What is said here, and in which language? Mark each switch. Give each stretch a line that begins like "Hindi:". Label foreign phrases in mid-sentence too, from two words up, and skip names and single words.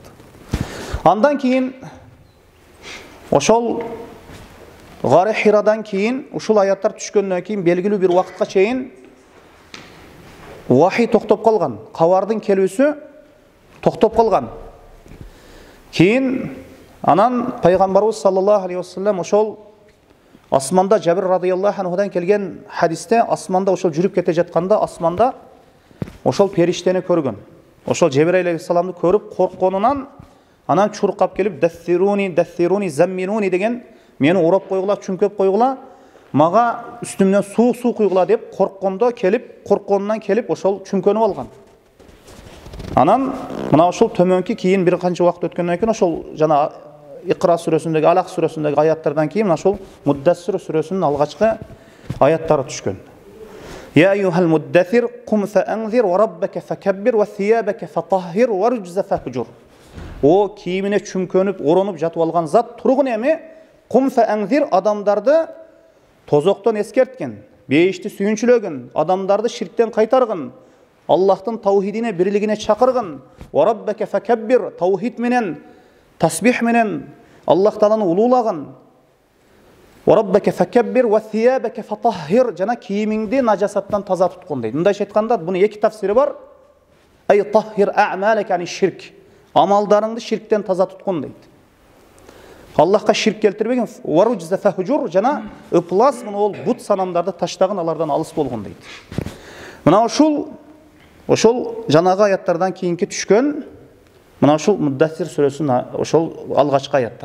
Kyrgyz: Андан кейін ошол Гары Хирадан кейін ушул аяттар түшкөндөн кейін белгилүү бир убакытка чейин вахий токтоп калган, кабардын келүүсү токтоп калган. Кейін анан пайгамбарыбыз
Arabic: صلى الله عليه وسلم
Kyrgyz: ошол асманда Жабир радыйаллаху анхудан келген хадисте асманда ошол жүрүп кете жатканда асманда ошол периштени көргөн. Ошол Жебрейил алейхиссаламды көрүп коркконунан анан чуркап келип
Arabic: دثروني زملوني
Kyrgyz: деген мени урап койгула, чүңкөп койгула, мага үстүмдөн суу куйгула деп коркконунан келип ошол чүңкөнүп алган. Анан мына ошол төмөнкү кийин бир канча убакыт өткөндөн кийин ошол жана Иқра сүрөсүндөгү, Алaq сүрөсүндөгү аяттардан кийин ошол Муддассир сүрөсүнүн алгачкы аяттары түшкөн.
Arabic: يا أيها المدثر قم فأنذر وربك فكبر وثيابك فطهر والرجز فاهجر.
Kyrgyz: О кийимине чүңкөнүп, оронуп жатып алган зат тургун эми
Arabic: قم فأنذر,
Kyrgyz: адамдарды тозоктон эскерткен, бейишти сүйүнчүлөгөн, адамдарды ширктен кайтаргын, Аллахтын таухидине, бирлигине чакыргын.
Arabic: وربك فكبر,
Kyrgyz: таухид менен, тасбих менен Аллах Тааланы улуулагын.
Arabic: Rabbeke fekebir ve thiyabeke fatahhir,
Kyrgyz: жана кийимиңди najasаттан таза туткун дейт. Мындайча айтканда, бунун эки тафсири бар.
Arabic: Ай tahhir a'malak, yani şirk.
Kyrgyz: Амалдарыңды ширктен таза туткун дейт. Аллахка ширк келтирбеген,
Arabic: والرجز فاهجر,
Kyrgyz: жана ыплас муну ол бут санамдарды таштагын, алардан алыс болгон дейт. Мына ошол жанагы аяттардан кийинки түшкөн, мына ошол Муддассир сүрөсүнүн ошол алгачкы аяттары.